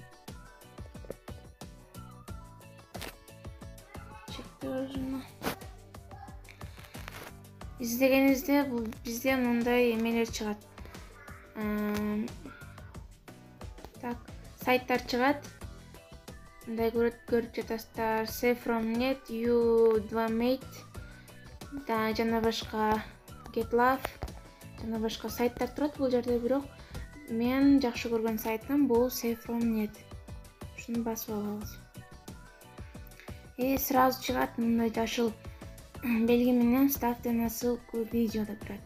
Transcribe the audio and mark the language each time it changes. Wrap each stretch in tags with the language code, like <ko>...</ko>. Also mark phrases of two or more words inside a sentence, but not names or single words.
<ky>Издегенибизде бул бизде мындай эмелер чыгат. Так, сайттар чыгат. Мындай көрүп жатасыздар. Save.from.net, U2Mate, жана башка GetLove, жана башка сайттар турат бул жерде, бирок мен жакшы көргөн сайтым бул Save.from.net. Ушуну басып алабыз. Сразу чыгат мындай жашыл белги менен</ky> <ru>ставьте на ссылку видео</ru> <ky>деп турат.</ky>